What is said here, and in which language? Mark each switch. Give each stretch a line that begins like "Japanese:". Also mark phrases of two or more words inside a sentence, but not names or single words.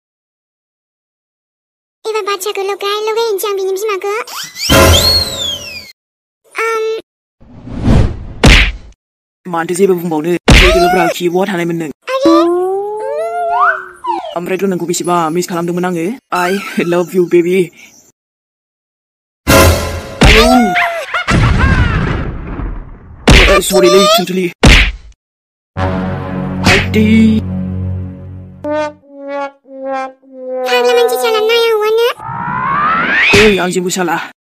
Bodo: एबार बाथ्राखौ लगायनोसै आं बिनि बिमाखौ। मानोथो जेबो बुंबावनो? लोगोफ्रा खि बहा थानायमोन नों? ओमफ्रायथ' नोंखौ बेसेबा मिस खालामदोंमोन आङो।
English: I love you baby।
Bodo: सरिलै थुनथुलि। आइदै फाग्ला मानसि साला नाया हौवानो। ओइ आं जेबो साला।